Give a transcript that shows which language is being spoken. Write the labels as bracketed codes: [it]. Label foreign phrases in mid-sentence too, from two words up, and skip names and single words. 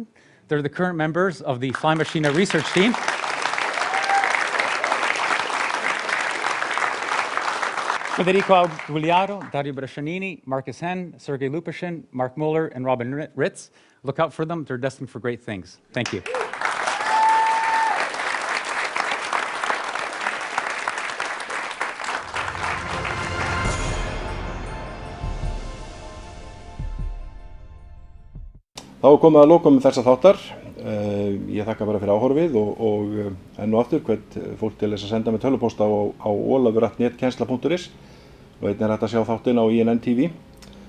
[en] They're the current members of the Fly Machina research team. Federico Gugliaro, Dario Brescianini, Marcus Henn, Sergei Lupashin, Mark Muller, and Robin Ritz. Look out for them. They're destined for great things. Thank you. [is] Þá er komið að lokum þessa þáttar. Ég þakka bara fyrir áhorfið og enn og aftur hvert fólk til þess að senda mig tölvupósta á olafur@netkennsla.is og einnig er hægt að sjá þáttinn á INN TV.